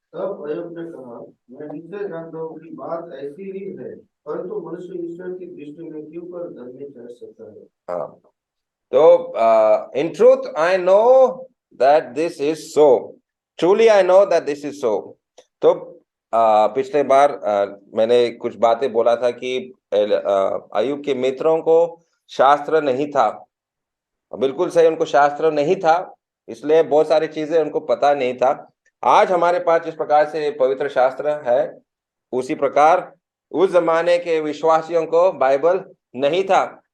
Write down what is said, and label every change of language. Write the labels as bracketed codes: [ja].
[hi] तब अय्यूब ने कहा, मैं निश्चय जानता हूँ कि बात ऐसी ही है, परंतु मनुष्य ईश्वर की दृष्टि में क्यों कर धर्मी ठहर सकता है। हाँ, तो [en] in truth I know that this is so. Truly I know that this is so. [hi] तो पिछले बार मैंने कुछ बातें बोला था कि अय्यूब के मित्रों को शास्त्र नहीं था। बिल्कुल सही, उनको शास्त्र नहीं था, इसलिए बहुत सारी चीजें उनको पता नहीं था। आज हमारे पास जिस प्रकार से पवित्र शास्त्र है उसी प्रकार उस जमाने के विश्वासियों को बाइबल नहीं था।